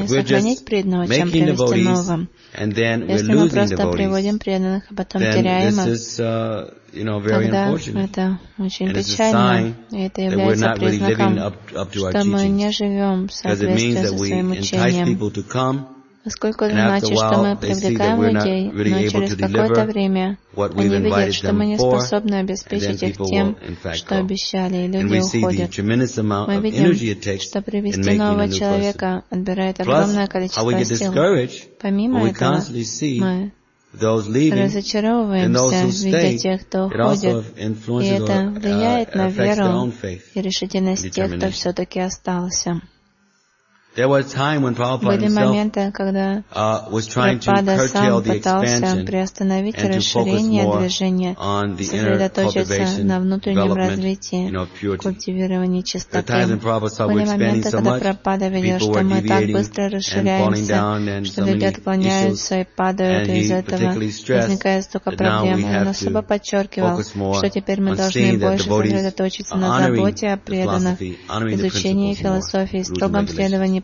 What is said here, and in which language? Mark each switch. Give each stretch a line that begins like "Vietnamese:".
English: If we're just making devotees and then we're losing devotees, then this is very unfortunate. And it's a sign that we're not really living up to our teachings. Because it means that we entice people to come
Russian: Поскольку это значит, что мы привлекаем людей, но через какое-то время они видят, что мы не способны обеспечить их тем, что обещали, и люди уходят. Мы видим, что привести нового человека отбирает огромное количество сил. Помимо этого, мы разочаровываемся, видя тех, кто уходит, и это влияет на веру и решительность тех, кто все-таки остался.
English: There was time when Prabhupada was trying to curtail the expansion and to focus more on the inner cultivation, development, you know, purity. The times when Prabhupada was expanding so much, people were deviating and falling down and so many issues, and he particularly stressed that now we have to focus more on seeing that devotees are honoring philosophy, honoring the principles more, rules and regulations.